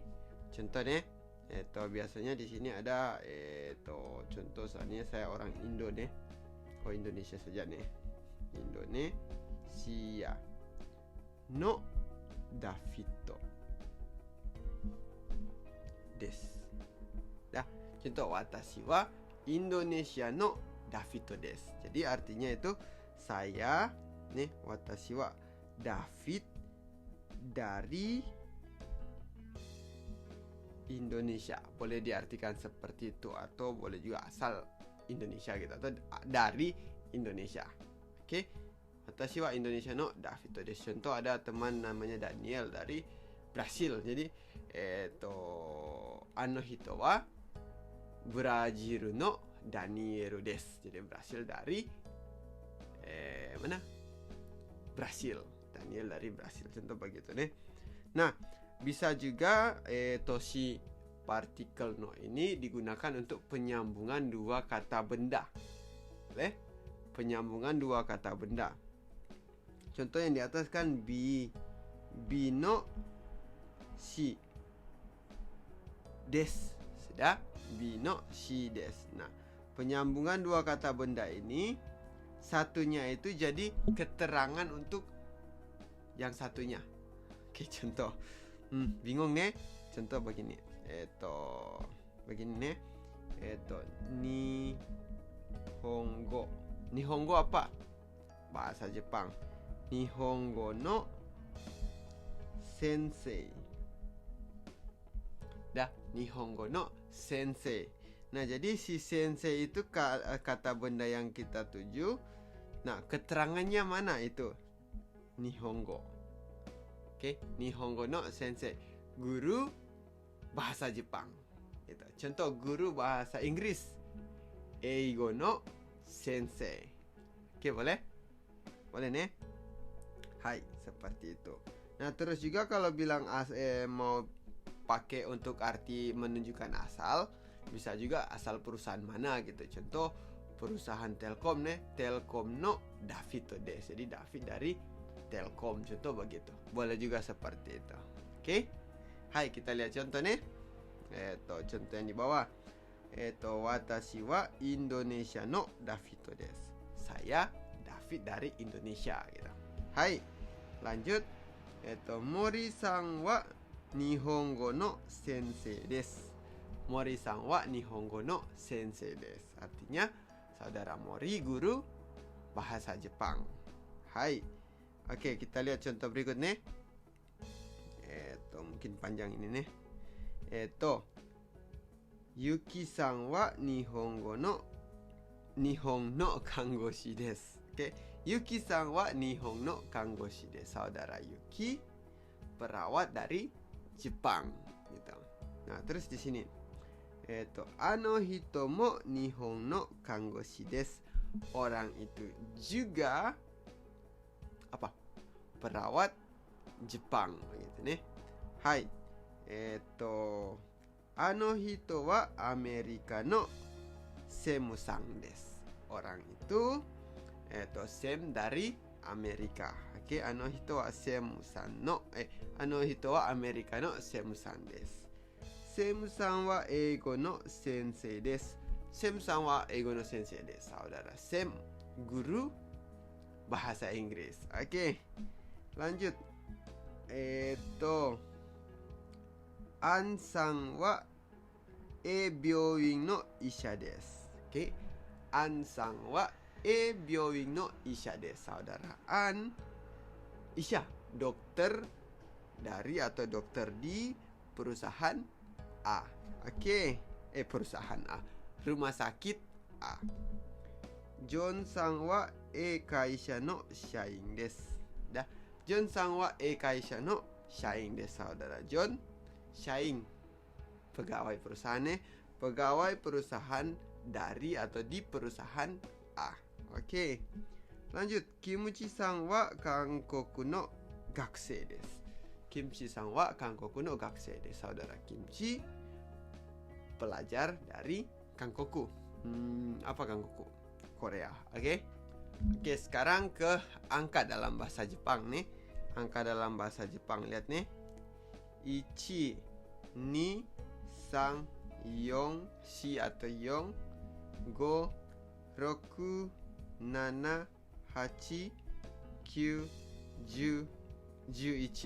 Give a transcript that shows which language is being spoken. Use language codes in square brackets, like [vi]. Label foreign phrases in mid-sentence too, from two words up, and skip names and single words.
[id] Contohnya biasanya di sini ada contoh soalnya saya orang Indo nih. Oh, Indonesia saja nih. [ja] インドネシアのダビトです. [id] Dah, contoh [ja] 私はインドネシアのダビトです. [id] Jadi artinya itu saya nih [ja] 私は [id] David dari Indonesia. Boleh diartikan seperti itu atau boleh juga asal Indonesia gitu atau dari Indonesia. Oke. [ja] 私はインドネシアのダビトです. [id] Contoh ada teman namanya Daniel dari Brasil. [ja] Jadi あの人はブラジルのダニエルです. [id] Jadi Brasil dari mana? Brasil. Daniel dari Brasil. Contoh begitu nih. Nah, bisa juga toshi partikel no ini digunakan untuk penyambungan dua kata benda. Boleh? Penyambungan dua kata benda. Contoh yang di atas kan [ja] ビーのシーです. [id] Sudah? [ja] ビーのシーです. [id] Nah, penyambungan dua kata benda ini satunya itu jadi keterangan untuk yang satunya. Oke, contoh. Bingung nih? Contoh begini. Begini nih. Nihongo. Nihongo apa? Bahasa Jepang. [ja] 日本語の先生. Dah, 日本語の先生. [id] Nah, jadi si sensei itu kata benda yang kita tuju. Nah, keterangannya mana itu? [ja] Nihongo. Oke, 日本語の先生. [id] Guru bahasa Jepang. Itu. Contoh guru bahasa Inggris. [ja] 英語の先生. [id] Oke, boleh? Boleh nih? Hai, seperti itu. Nah, terus juga kalau bilang mau pakai untuk arti menunjukkan asal, bisa juga asal perusahaan mana gitu. Contoh perusahaan Telkom [ja] テルコムのデビッドです. [id] Jadi David dari Telkom, contoh begitu. Boleh juga seperti itu. Oke. Hai, kita lihat contoh contoh yang di bawah. [ja] 私はインドネシアのデビッドです. [id] Saya David dari Indonesia gitu. Hai, lanjut. [ja] 森さんは日本語の先生です. 森さんは日本語の先生です. [id] Artinya saudara Mori guru bahasa Jepang. Hai. Oke, kita lihat contoh berikutnya. Mungkin panjang ini [ja] ユキさんは日本の看護師です. Oke, ユキさんは日本の看護師です. [id] Saudara Yuki perawat dari Jepang gitu. Nah, terus di sini [ja] あの人も日本の看護師です. [id] Orang itu juga apa? Perawat Jepang gitu nih. Hai. [ja] あの人はアメリカのセムさんです. [id] Orang itu sem dari Amerika. Oke, [ja] あの人はセムさんのあの人はアメリカのセムさんです. セムさんは英語の先生です. セムさんは英語の先生です. [id] Saudara Sem guru bahasa Inggris. Oke. Lanjut. [ja] アンさんは病院の医者です. [id] Oke. [ja] アンさんは病院の医者です. [id] Saudara An isha, dokter dari atau dokter di perusahaan A. Oke. Perusahaan A. Rumah sakit A. [ja] ジョンさんは会社の社員です. [id] Dah. [ja] ジョンさんは会社の社員です. [id] Saudara John shain, pegawai perusahaan pegawai perusahaan dari atau di perusahaan A. Oke. Lanjut. [ja] キムチさんは韓国の学生です. キムチさんは韓国の学生です. [id] Saudara Kimchi pelajar dari Kankoku. Apa Kankoku? Korea. Oke. Oke, sekarang ke angka dalam bahasa Jepang nih. Angka dalam bahasa Jepang, lihat nih. 1 2 3 4 atau 4 5 6 7 8 9 10 11.